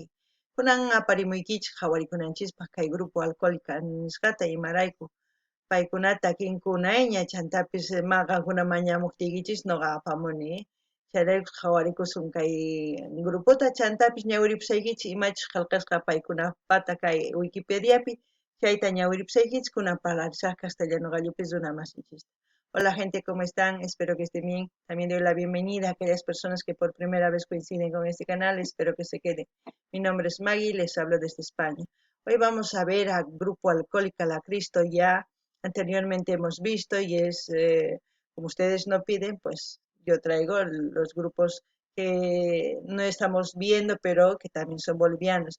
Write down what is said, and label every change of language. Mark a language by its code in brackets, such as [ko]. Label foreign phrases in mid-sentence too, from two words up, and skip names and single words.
[qu] Kunan aparimuykichik qhawarikunanchispaq kay grupo alcohólica nisqata imarayku paykunata kinkunayña chantapis maqankuna mañamuptikichis noqa apamuni. Chayrayku qhawarikusun kay grupota chantapis ñawiripusaykichik imachus qillqasqa paykunapata kay Wikipediapi chayta ñawiripusaykichik kunan parlarisaq castellano gallopis runa masinchis. [es] Hola gente, ¿cómo están? Espero que estén bien. También doy la bienvenida a aquellas personas que por primera vez coinciden con este canal. Espero que se queden. Mi nombre es Maggie, les hablo desde España. Hoy vamos a ver al grupo Alcohólica La Cristo. Ya anteriormente hemos visto y es, como ustedes no piden, pues yo traigo los grupos que no estamos viendo, pero que también son bolivianos.